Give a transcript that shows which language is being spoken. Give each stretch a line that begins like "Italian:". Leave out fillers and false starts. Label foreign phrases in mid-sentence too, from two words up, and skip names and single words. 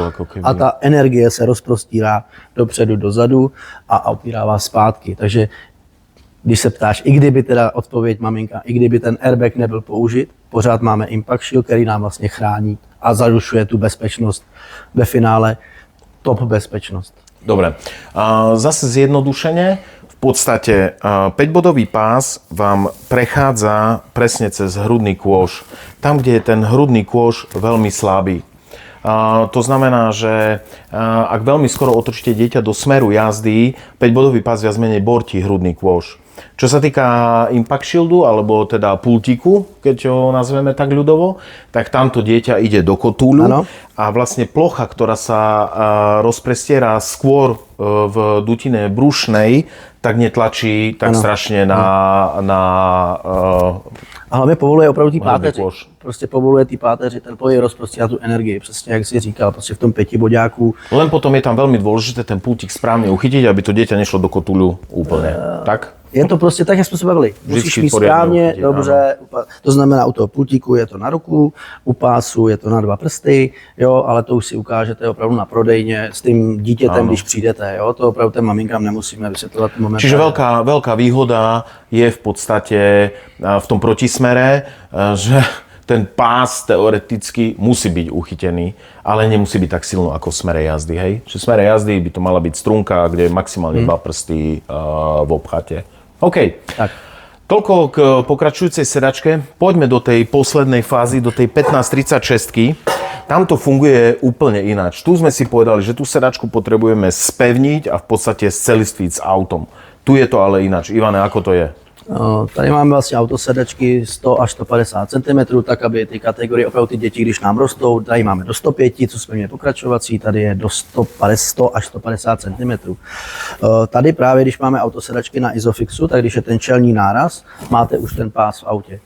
Czech: a ta energie se rozprostírá dopředu, dozadu a opírá vás zpátky. Takže když se ptáš, i kdyby teda odpověď maminka, i kdyby ten airbag nebyl použit, pořád máme Impact Shield, který nám vlastně chrání a zaručuje tu bezpečnost. Ve finále top bezpečnost.
Slovak: Dobre, zase zjednodušene, v podstate 5bodový pás vám prechádza presne cez hrudný kôž. Tam, kde je ten hrudný kôž veľmi slabý. To znamená, že ak veľmi skoro otočíte dieťa do smeru jazdy, 5bodový pás viac menej bortí hrudný kôž. Čo sa týka Impact Shieldu, alebo teda pultíku, keď ho nazveme tak ľudovo, tak tamto dieťa ide do kotúľu.
Czech: Ano.
Slovak: A vlastne plocha, ktorá sa rozprestiera skôr v dutine brušnej, tak netlačí tak strašne na
Czech: a hlavně povoluje opravdu ty páteři. Prostě povoluje ty páteři, ten pohyb rozprostírá tu energii, přesně jak jsi říkal, prostě v tom 5boďáku.
Slovak: Len potom je tam veľmi dôležité ten pultík správne uchytiť, aby to dieťa nešlo do kotúľu úplne. Tak?
Czech: Je to prostě tak, jak jsme se bavili. Musíš mít správně, dobře, to znamená u toho pultíku je to na ruku, u pásu je to na 2 prsty, jo, ale to už si ukážete opravdu na prodejně s tím dítětem, když přijdete, jo, to opravdu těm maminkám nemusíme vysvětlovat moment.
Slovak: Čiže veľká výhoda je v podstate v tom protismere, že ten pás teoreticky musí byť uchytený, ale nemusí byť tak silno ako v smere jazdy, hej? Čiže v smere jazdy by to mala byť strunka, kde je maximálne 2 prsty v obchate. OK. Tak. Toľko k pokračujúcej sedačke. Poďme do tej poslednej fázy, do tej 1536. Tam to funguje úplne ináč. Tu sme si povedali, že tú sedačku potrebujeme spevniť a v podstate scelistviť s autom. Tu je to ale ináč. Ivane, ako to je?
Czech: Tady máme vlastně autosedačky 100 až 150 cm, tak aby ty kategorie, opravdu ty děti, když nám rostou, tady máme do 105, co jsme měli pokračovací, tady je do 100 až 150 cm. Tady právě, když máme autosedačky na Isofixu, tak když je ten čelní náraz, máte už ten pás v autě.